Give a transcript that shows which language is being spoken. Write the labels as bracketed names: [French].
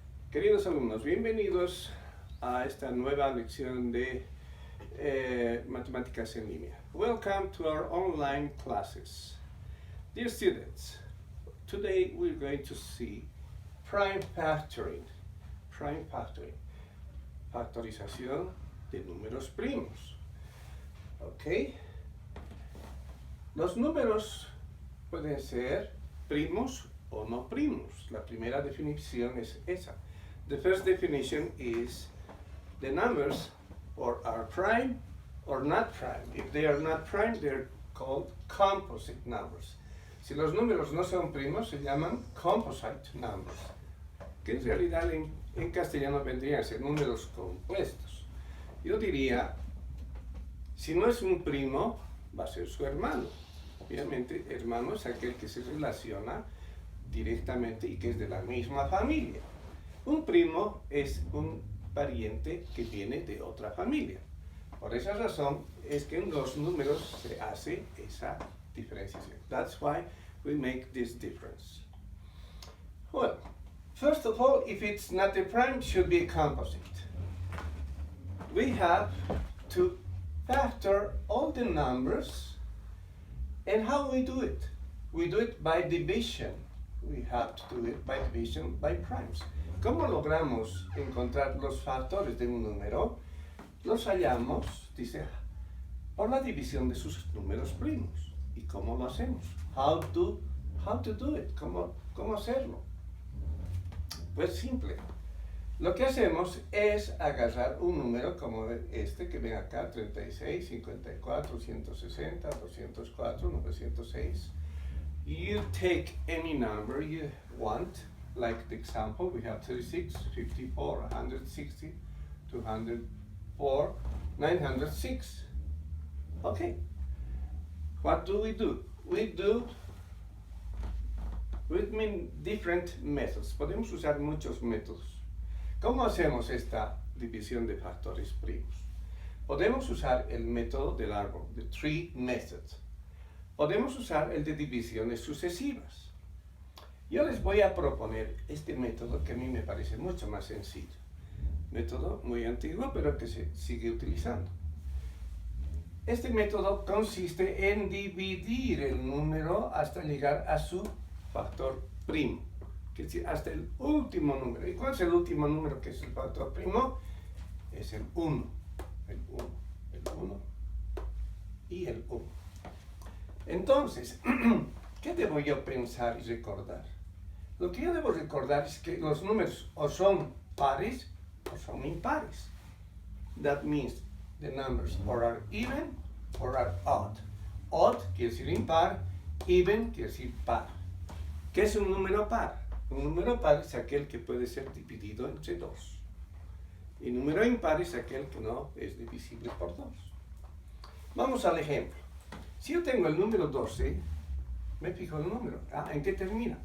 [Spanish] Queridos alumnos, bienvenidos a esta nueva lección de Matemáticas en línea. [English] Welcome to our online classes. Dear students, today we're going to see prime factoring. Prime factoring. [Spanish] Factorización de números primos. ¿Ok? Los números pueden ser primos o no primos. La primera definición es esa. [English] The first definition is the numbers are prime or not prime. If they are not prime, they're called composite numbers. [Spanish] Si los números no son primos, se llaman composite numbers, que en realidad en castellano vendrían a ser números compuestos. Yo diría, si no es un primo, va a ser su hermano. Obviamente, hermano es aquel que se relaciona directamente y que es de la misma familia. Un primo es un pariente que viene de otra familia. Por esa razón es que en los números se hace esa diferenciación. [English] That's why we make this difference. Well, first of all, if it's not a prime, it should be a composite. We have to factor all the numbers, and how we do it? We do it by division. We have to do it by division by primes. [Spanish] ¿Cómo logramos encontrar los factores de un número? Los hallamos, dice, por la división de sus números primos. ¿Y cómo lo hacemos? [English] How to do it? [Spanish] ¿Cómo hacerlo? Pues simple. Lo que hacemos es agarrar un número como este que ven acá, 36, 54, 160, 204, 906. [English] You take any number you want, like the example, we have 36, 54, 160, 204, 906. Okay. What do? We mean different methods. [Spanish] Podemos usar muchos métodos. ¿Cómo hacemos esta división de factores primos? Podemos usar el método del árbol, [English] the tree method. [Spanish] Podemos usar el de divisiones sucesivas. Yo les voy a proponer este método que a mí me parece mucho más sencillo. Método muy antiguo, pero que se sigue utilizando. Este método consiste en dividir el número hasta llegar a su factor primo, que es decir, hasta el último número. ¿Y cuál es el último número que es el factor primo? Es el 1. El 1 y el 1. Entonces, ¿qué debo yo pensar y recordar? Lo que yo debo recordar es que los números o son pares o son impares. [English] That means the numbers or are even or are odd. [Spanish] Odd quiere decir impar, even quiere decir par. ¿Qué es un número par? Un número par es aquel que puede ser dividido entre 2. Y número impar es aquel que no es divisible por 2. Vamos al ejemplo. Si yo tengo el número 12, me fijo el número. ¿En qué termina?